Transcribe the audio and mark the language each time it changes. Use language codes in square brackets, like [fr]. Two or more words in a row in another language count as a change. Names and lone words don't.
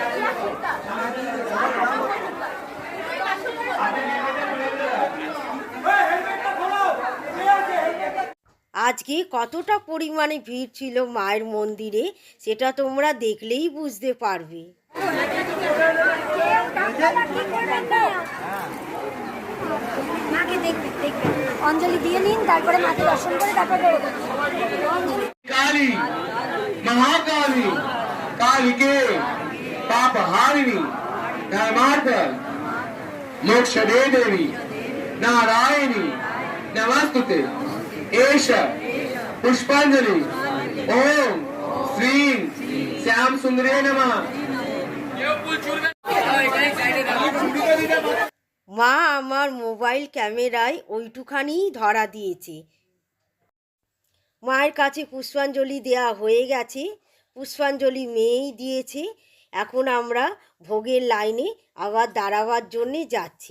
[bn] আজকে কতটা পরিমাণে ভিড় ছিল মায়ের মন্দিরে সেটা তোমরা দেখলেই বুঝতে পারবে। অঞ্জলি দিয়ে নিন, তারপরে মাকে দর্শন করে তারপরে [sa] काली महाकाली कालिके पाप हारिणी धर्मार्थल मोक्ष दे देवी नारायणी नमस्तुते एष पुष्पांजलि ओम श्री श्याम सुंदरे नमः। [bn] মা আমার মোবাইল ক্যামেরায় ওইটুখানিই ধরা দিয়েছে। মায়ের কাছে পুষ্পাঞ্জলি দেয়া হয়ে গেছে, পুষ্পাঞ্জলি মেয়েই দিয়েছে। এখন আমরা ভোগের লাইনে আবার দাঁড়াবার জন্যে যাচ্ছি।